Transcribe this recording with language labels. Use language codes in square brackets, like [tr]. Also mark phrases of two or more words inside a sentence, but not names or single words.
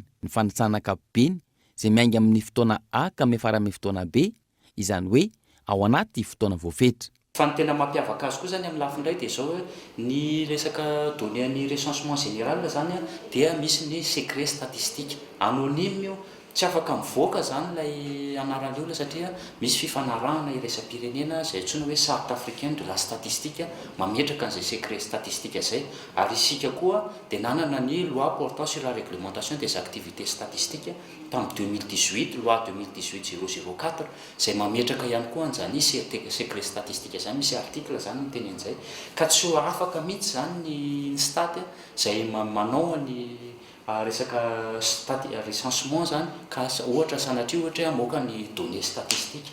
[mg] Ny fanisana ankapobeny izay miainga amin'ny fotoana A ka miafara amin'ny fotoana B, izany hoe ao anaty fotoana voafetra. Fa ny tena mampiavaka azy koa zany amin'ny lafiny iray dia zao ny resaka [fr] données recensement général [mg] zany dia misy ny [fr] secret statistique anonyme [mg] io, tsy afaka mivoaka zany ilay anaran'ilay olona satria misy fifanarahana iraisam-pirenena izay antsoina hoe [fr] charte africaine de la statistique [mg] mametraka an'izay [fr] secret statistique [mg] izay. Ary isika koa dia nanana ny [fr] loi portant sur la réglementation des activités statistiques [mg] tamin'ny 2018, loi 2018-004 izay mametraka ihany koa an'izany [fr] secret statistique [mg] zany, misy article zany ny tenen'izay ka tsy ho afaka mihitsy zany ny stat izay manao ny resaka recensement zany ka ohatra sanatria ohatra moka ny [fr] données statistiques.